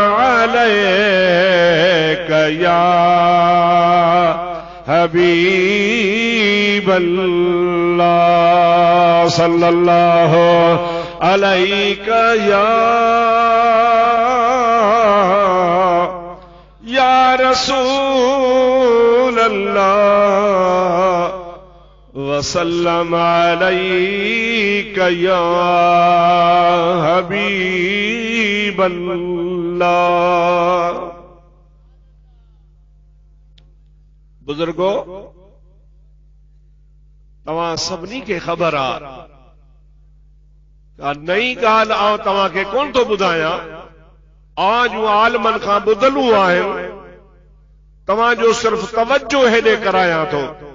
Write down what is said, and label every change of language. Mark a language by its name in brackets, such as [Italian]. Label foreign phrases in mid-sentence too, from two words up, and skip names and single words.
[Arabic] عليك يا حبيب الله صلى الله عليك يا رسول الله وسلم عليك يا حبيب الله. [Sindhi] बुजुर्गो, तव्हां सभिनी खे ख़बर आहे नई ॻाल्हि आउं तव्हां खे कोन थो ॿुधायां, आवां जूं आलमनि खां ॿुधलूं आहिनि, तव्हांजो सिर्फ़ तवज्जो हेॾे करायां थो।